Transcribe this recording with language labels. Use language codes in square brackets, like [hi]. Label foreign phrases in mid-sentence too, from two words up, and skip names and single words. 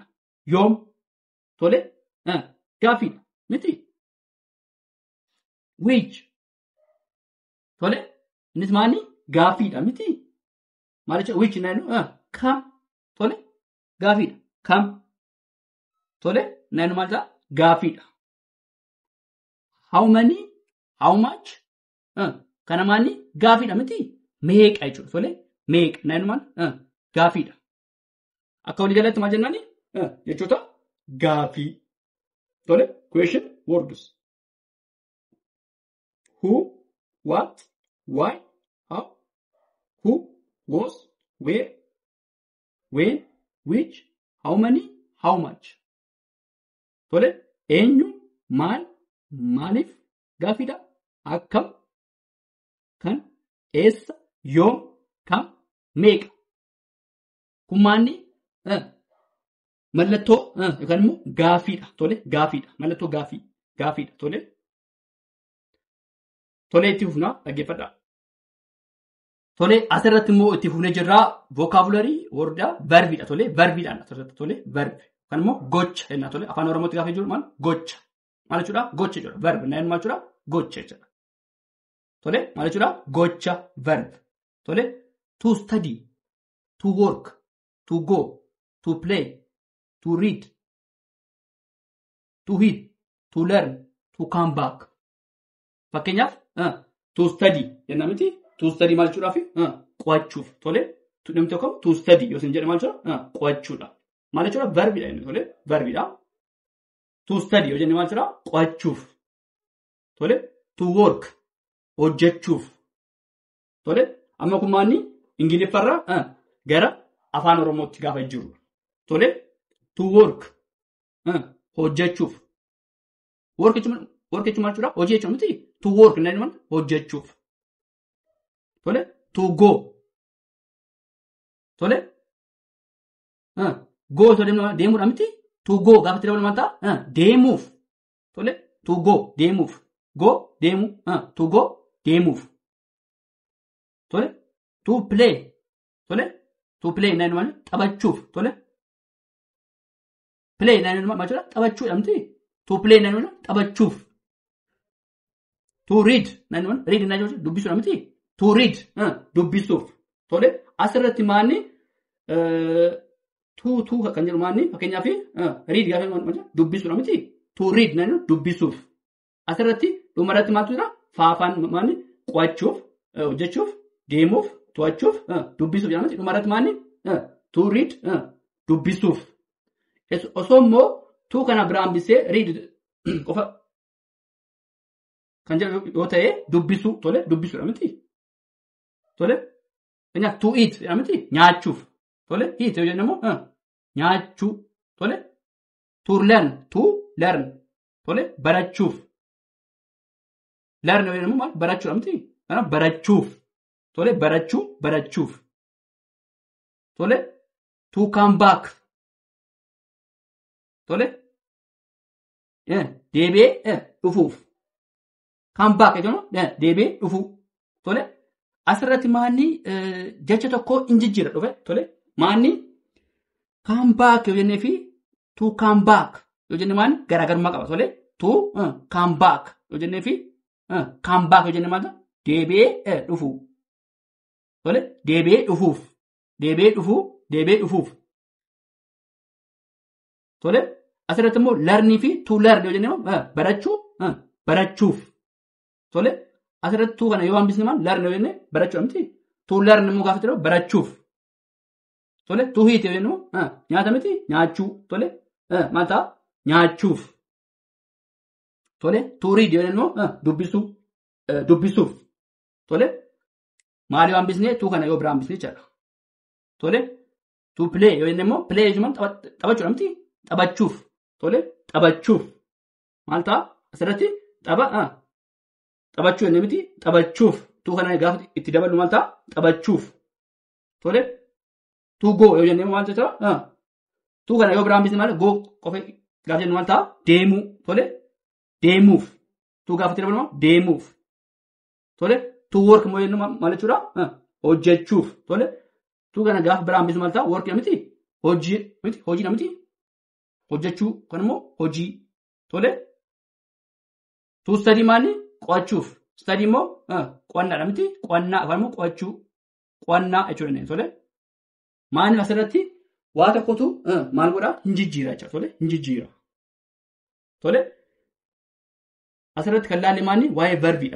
[om] Yoom tole gaafiidha miti. Which tole innis maani gaafiidha miti. Maal jechuudha? Which naan kam tole gaafiidha. Kam tole naan maal ta'a gaafiidha. [en] How many how much [om] kana maani gaafiidha miti. Meeqa jechuudha. Tole meeqa naan maal gaafiidha. Akka walii galatti maal jennaani jechoota gaafii tole [en] question words who what, why, how, who, was, where, when, which, how many, how much. [om] Tole, eenyu, maal, maaliif, gaaffiidha, akkam, kan, eessa, yoom, kam, meeqa. Kun maanni mallattoo yookaan immoo gaaffiidha. Tole, gaaffiidha. Mallattoo gaaffiidha. Tole. Tole itti fufnaa dhaggeeffadhaa. Tole asirratti immoo itti fufnee jirraa vocabulary wordaa verbiidha. Tole verbiidhaan asirratti tole verbi yookaan immoo gocha jenna. Tole afaan oromootti gaafa jiru maal gocha maal jechuudha gocha jechuudha verbi naan maal jechuudha gocha jechuudha. Tole maal jechuudha gocha verb. [en] Tole to study, to work, to go, to play, to read, to eat, to learn, to come back. [om] Fakkeenyaaf [en] to study [om] jenna miti. [en] To study [om] maal jechuudhaafi qo'achuuf. Tole namni tokko [en] to study [om] yoo isin jedhe maal jechuudha qo'achuudha. Maal jechuudha verbiidha inni. Tole verbiidha. [en] To study [om] yoo jenne maal jechuudha qo'achuuf. Tole [en] to work [om] hojjechuuf. Tole amma kun maanni ingiliffarraa gara afaan oromootti gaafa jiru. Tole [en] to work [om] hojjechuuf. Work jechuun maal jechuudha hojii jechuun miti. [en] To work [om] nani man hojjechuuf. Tole [en] to go. [om] Tole [en] go to [om] deemuudha miti. [en] To go [om] gaafa itti dabalu maal ta'a deemuuf. Tole [en] to go [om] deemuuf. Go deemu [en] to go [om] deemuuf. Tole [en] to play. [om] Tole [en] to play [om] nani man taphachuuf. Tole play nani man maal jechuudha taphachuudha miti. [en] To play [om] nani man taphachuuf. [en] To read [om] nani man read nani jechuudha dubbisuudha miti. [en] To read [om] dubbisuuf. Tole asirratti maanni to kan jedhu maanni fakkeenyaaf read gaafa dubbisuudha miti. [en] To read [om] nani dubbisuuf. Asirratti dhumarratti maaltu jira faafaan maanni qo'achuuf hojjechuuf deemuuf to'achuuf dubbisuuf jedhamti. Dhumarratti maanni [en] to read [om] dubbisuuf. Osoo immoo to kana biraa hambisee read qofa kan jedhu yoo ta'e dubbisuu. Tole dubbisuudha miti. Tole kanaaf [en] to eat [om] jedhamti nyaachuuf. Tole eat yoo jennu immoo nyaachuu. Tole [en] to learn [om] tole barachuuf. Learn yoo jennu maal barachuudha miti. Kanaaf barachuuf. Tole barachuuf. [en] Tole to come back. [om] Tole deebi'ee dhufuuf. [en] Come back [om] jechuun deebi'ee dhufuu. Tole asirratti maanni jecha tokko hin jijjiira dhufe. Tole maanni [en] come back [om] yoo jennee fi [en] to come back [om] yoo jenne maanni garaagarummaa qaba. Tole [en] to come back [om] yoo jennee fi [en] come back [om] yoo jenne maal deebi'ee dhufuu. Tole deebi'ee dhufuuf. Tole asirratti immoo learn fi [en] to learn [om] yoo jenne barachuuf. Tole asirratti to kana yoo hambisne maal learn yoo jenne barachuu miti. [en] To learn [om] immoo gaafa jedhamu barachuuf. Tole [en] to eat [om] yoo jennu nyaata miti nyaachuu. Tole maal ta'a nyaachuuf. Tole [en] to read [om] yoo jennu dubbisuuf. Tole maal yoo hambisne to kana yoo biraa hambisne jechuudha. Tole [en] to play [om] yoo jenne immoo play jechuun taphachuudha miti. Taphachuuf. Tole taphachuuf. Maal ta'a asirratti taphachuu jenne miti taphachuuf. To kana gaafa itti dabalu maal ta'a taphachuuf. Tole [en] to go [om] yoo jenne maal jechuudha. To kana yoo biraa hambisne maal go qofa gaafa jennu maal ta'a deemuu. Tole deemuuf. To gaafa itti dabalu deemuuf. Tole [en] to work [om] moo jennu maal jechuudha hojjechuuf. Tole to kana gaafa biraa hambisne maal ta'a work miti hojii miti. Hojjechuu kan immoo hojii. Tole [en] to study [om] maali qo'achuuf. Study immoo qo'annaadha miti. Qo'annaa afaan immoo qo'achuu qo'annaa jechuudha. Tole maaliif asirratti waa tokkotu maal godhaa hin jijjiira jechuudha. Tole hin jijjiira. Tole asirratti kan laallee maali waa'ee verbiidha.